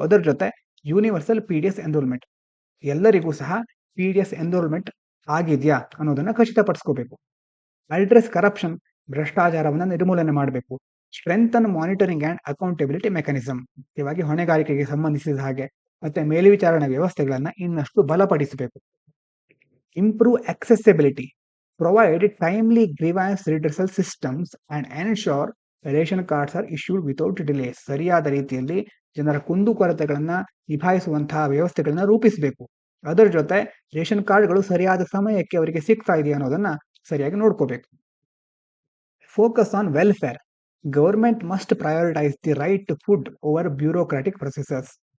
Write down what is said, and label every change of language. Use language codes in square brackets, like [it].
[kn] ಅದರ ಜೊತೆ universal PDS enrolment, ಎಲ್ಲರಿಗೂ ಸಹ PDS ಎನ್ರೋಲ್ಮೆಂಟ್ ಆಗಿದ್ಯಾ ಅನ್ನೋದನ್ನ ಖಚಿತಪಡಿಸ್ಕೋಬೇಕು. [en] address corruption, [kn] ಭ್ರಷ್ಟಾಚಾರವನ್ನು ನಿರ್ಮೂಲನೆ ಮಾಡಬೇಕು. [en] Strengthen monitoring and accountability mechanism. [kn] ಮುಖ್ಯವಾಗಿ ಹೊಣೆಗಾರಿಕೆಗೆ ಸಂಬಂಧಿಸಿದ ಹಾಗೆ ಮತ್ತೆ ಮೇಲ್ವಿಚಾರಣಾ ವ್ಯವಸ್ಥೆಗಳನ್ನ ಇನ್ನಷ್ಟು ಬಲಪಡಿಸಬೇಕು. [en] improve accessibility, provide timely grievance redressal systems and ensure ration cards are issued without delay. [kn] ಸರಿಯಾದ ರೀತಿಯಲ್ಲಿ ಜನರ ಕುಂದುಕೊರತೆಗಳನ್ನ ನಿಭಾಯಿಸುವಂತಹ ವ್ಯವಸ್ಥೆಗಳನ್ನ ರೂಪಿಸಬೇಕು. ಅದರ ಜೊತೆ ರೇಷನ್ ಕಾರ್ಡ್ಗಳು ಸರಿಯಾದ ಸಮಯಕ್ಕೆ ಅವರಿಗೆ ಸಿಗ್ತಾ ಇದೆಯಾ ಅನ್ನೋದನ್ನ ಸರಿಯಾಗಿ ನೋಡ್ಕೋಬೇಕು. [en] Focus on welfare. Government must prioritise the right to food over bureaucratic processes.